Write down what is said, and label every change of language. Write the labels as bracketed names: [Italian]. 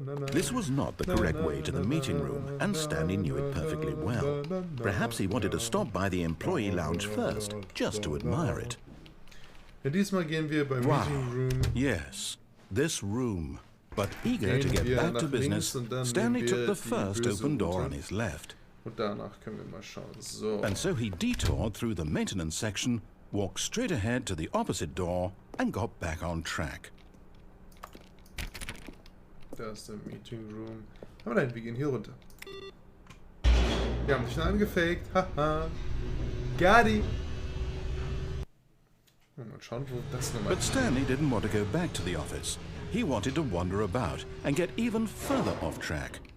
[English] This was not the correct way to the meeting room, and Stanley knew it perfectly well. Perhaps he wanted to stop by the employee lounge first, just to admire it. [German] Ja, diesmal gehen wir beim Meeting Room. [English] Yes, this room. But eager to get back to business, Stanley took the first open door on his left. [German] Und danach können wir mal schauen. [English] So. And so he detoured through the maintenance section, walked straight ahead to the opposite door, and got back on track. [German] Da ist der Meeting Room. Aber nein, wir gehen hier runter. Wir haben dich schon angefaked. Haha. Gadi. Mal schauen, wo das nochmal [English] But Stanley didn't want to go back to the office. He wanted to wander about and get even further off track.